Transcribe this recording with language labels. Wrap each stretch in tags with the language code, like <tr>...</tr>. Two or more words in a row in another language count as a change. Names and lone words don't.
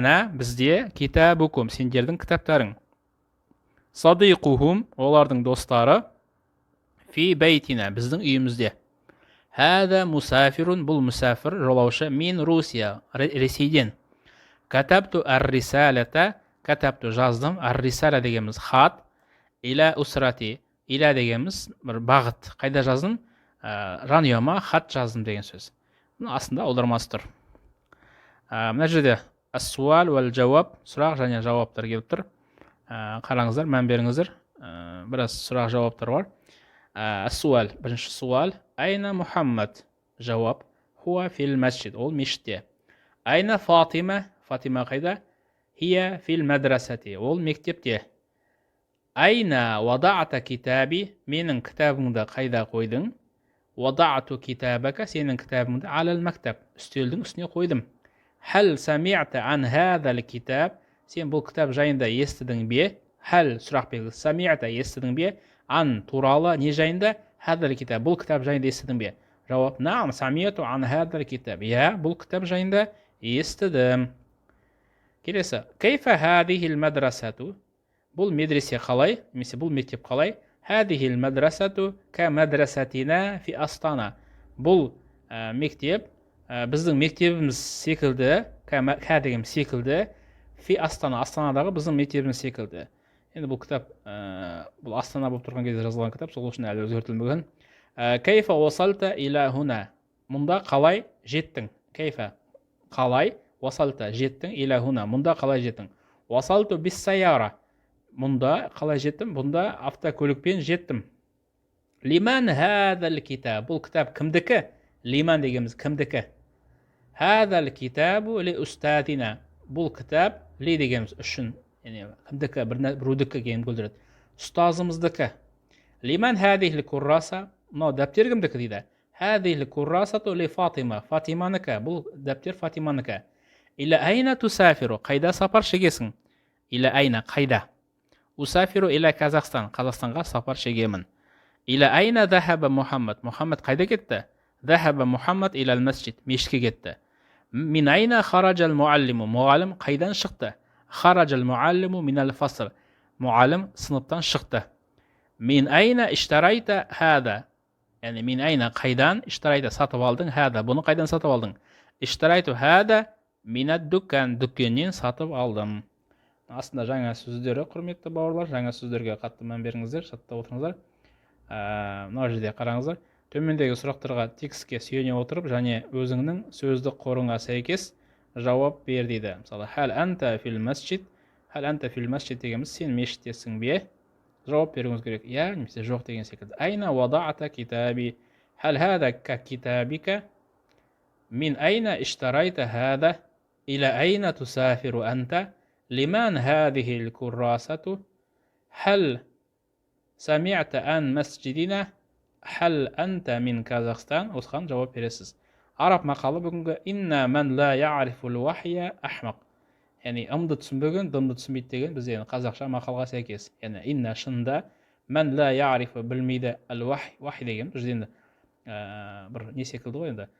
<kk>Айндана, бізде, китабукум, сендердің кітаптарың. Садиқухум, олардың достары.</kk> <ar>في بيتنا,</ar> <kk>біздің үйімізде.</kk> <ar>هذا مسافر,</ar> <kk>бұл мусафир, жолаушы. Мин Русия, Ресейден.</kk> <ar>كتبت الرسالة، كتبت жаздым.</ar> <kk>Ар-рисала дегеніміз хат.</kk> <ar>إلى أسرتي,</ar> <kk>иля дегеніміз бір бағыт. Қайда жаздым? Жанұяма хат жаздым деген сөз. Астында аудармасы тұр. Мына жерде</kk> <ar>السؤال والجواب,</ar> <kk>сұрақ және жауаптар келіп тұр. Қараңыздар, мән беріңіздер. Біраз сұрақ жауаптар бар. Ас-суал, бірінші суал. Айна Мухаммад? Жауап.</kk> <ar>هو في المسجد,</ar> <kk>ол мешітте.</kk> <ar>أين فاطمة? Фатима қайда? هي في المدرسة,</ar> <kk>ол мектепте.</kk> <ar>أين وضعت كتابي?</ar> <kk>Менің кітабыңды қайда қойдың?</kk> <ar>وضعت كتابك,</ar> <kk>сенің кітабыңды</kk> <ar>على المكتب,</ar> <kk>үстелдің үстіне қойдым.</kk> <ar>هل سمعت عن هذا الكتاب?</ar> <kk>Сен бұл кітап жайында естідің бе? Хәл, сұрақ белгісі, сами'та, естідің бе? Ан, туралы, не жайында?</kk> <ar>هذا الكتاب,</ar> <kk>бұл кітап жайында естідің бе? Жауап, наам,</kk> <ar>سمعت عن هذا الكتاب.</ar> <kk>Я, бұл кітап жайында естідім. Келесі,</kk> <ar>كيف هذه المدرسة?</ar> <kk>Бұл медресе қалай? Немесе бұл мектеп қалай?</kk> <ar>هذه المدرسة كمدرستنا في أستانا.</ar> <kk>Бұл мектеп біздің мектебіміз секілді, ка деген секілді, фи Астана, Астанадағы біздің мектебіміз секілді. Енді бұл кітап, бұл Астана болып тұрған кезде жазылған кітап, сол үшін әлі өзгертілмеген.</kk> <ar>كيف وصلت إلى هنا?</ar> <kk>Мұнда қалай жеттің? Кайфа, қалай? Уасалта, жеттің,</kk> <ar>إلى هنا?</ar> <kk>Мұнда қалай жеттің?</kk> <ar>وصلت بالسيارة?</ar> <kk>Мұнда қалай жеттім? Бұнда автокөлікпен жеттім.</kk> <ar>لمن هذا الكتاب?</ar> <kk>Бұл кітап кімдікі?</kk> <ar>Лиман</ar> <kk>дегеніміз кімдікі?</kk> <ar>هذا الكتاب لأستاذنا?</ar> <kk>Бұл кітап ли дегеніміз үшін, кімдікі, бірудікі деген білдіреді.</kk> <ar>Ұстазымыздікі. لمن هذه الكراسة?</ar> <kk>Мынау дәптер кімдікі дейді?</kk> <ar>هذه الكراسة لفاطمة?</ar> <kk>Фатиманыкі. Бұл дәптер Фатиманыкі.</kk> <ar>إلى أين تسافر?</ar> <kk>Қайда сапар шегесің?</kk> <ar>إلى أين, қайда? أسافر إلى كازاخستان?</ar> <kk>Қазақстанға сапар шегемін.</kk> <ar>إلى أين ذهب محمد?</ar> <kk>Мухаммад қайда кетті?</kk> <ar>ذهب محمد إلى المسجد?</ar> <kk>Мешітке кетті.</kk> <ar>من أين خرج المعلم?</ar> <kk>Мұғалім қайдан шықты?</kk> <ar>خرج المعلم من الفصل?</ar> <kk>Мұғалім сыныптан шықты.</kk> <ar>من أين اشتريت هذا?</ar> <kk>Яғни</kk> <ar>من أين</ar> <kk>қайдан? Иштарайта сатып алдың?</kk> <ar>Хада,</ar> <kk>бұны қайдан сатып алдың?</kk> <ar>اشتريت هذا من الدكان?</ar> <kk>Дүккеннен сатып алдым. Астында жаңа сөздері, құрметті бауырлар, жаңа сөздерге қатты мән беріңіздер, жаттап отырыңыздар. Мына жерде қараңыздар. Төмендегі сұрақтарға текстке сүйене отырып, және өзіңнің сөздік қорыңа сәйкес жауап бер дейді.</kk> <ar>Мысалы, هل أنت في المسجد؟ هل أنت في المسجد</ar> <kk>дегеніміз, сен мешіттесің бе? Жауап беруіңіз керек. Я, немесе жоқ деген секілді.</kk> <ar>أين وضعت كتابي؟ هل هذا ككتابك? من أين اشتريت هذا? إلى أين تسافر أنت? لمن هذه الكراسة؟ هل سمعت عن مسجدنا؟ هل أنت من كازاخستان؟</ar> <kk>осыған жауап бересіз. Араб мақалы бүгінгі</kk> <ar>إن من لا يعرف الوحي أحمق.</ar> <kk>Яғни ымды түсінбеген, дымды түсінбейді деген бізде қазақша мақалға сәйкес.</kk> <ar>Яғни инна шынында من لا يعرف білмейді әл-вахи.</ar> <kk>Вахи деген бізде енді бір не секілді ғой енді.</kk>